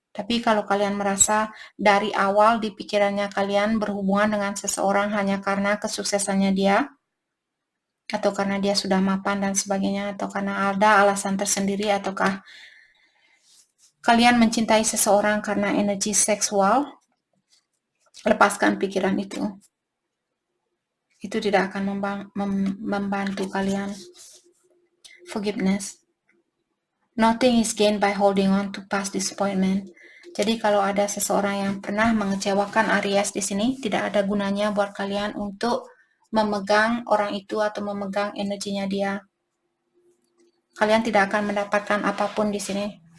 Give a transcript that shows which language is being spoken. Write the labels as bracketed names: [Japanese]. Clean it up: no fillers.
[Indonesian] Tapi kalau kalian merasa dari awal di pikirannya kalian berhubungan dengan seseorang hanya karena kesuksesannya dia, atau karena dia sudah mapan dan sebagainya, atau karena ada alasan tersendiri, ataukah kalian mencintai seseorang karena energi seksual, lepaskan pikiran itu. Itu tidak akan membantu kalian. [English] Forgiveness. Nothing is gained by holding on to past disappointment. [Indonesian] Jadi kalau ada seseorang yang pernah mengecewakan Aries di sini, tidak ada gunanya buat kalian untuk memegang orang itu atau memegang energinya dia. Kalian tidak akan mendapatkan apapun di sini.